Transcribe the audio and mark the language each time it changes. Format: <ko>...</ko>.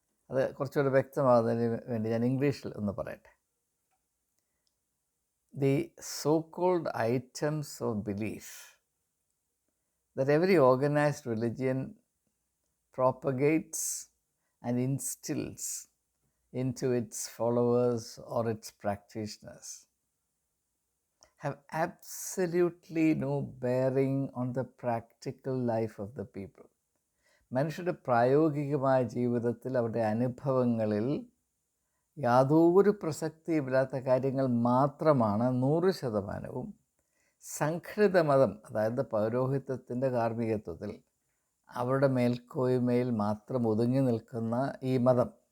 <ml>അത് കുറച്ചുകൂടെ വ്യക്തമാകുന്നതിന് വേണ്ടി ഞാൻ ഇംഗ്ലീഷിൽ ഒന്ന് പറയട്ടെ.</ml> <en>The so-called items of belief that every organized religion propagates and instills into its followers or its practitioners have absolutely no bearing on the practical life of the people.</en> <ml>മനുഷ്യരുടെ പ്രായോഗികമായ ജീവിതത്തിൽ, അവരുടെ അനുഭവങ്ങളിൽ യാതൊരു പ്രസക്തിയുമില്ലാത്ത കാര്യങ്ങൾ മാത്രമാണ് 100% സംഘടിത മതം, അതായത് പൗരോഹിത്യത്തിൻ്റെ കാർമ്മികത്വത്തിൽ അവരുടെ മേൽക്കോയ്മയിൽ മാത്രം ഒതുങ്ങി നിൽക്കുന്ന ഈ മതം,</ml>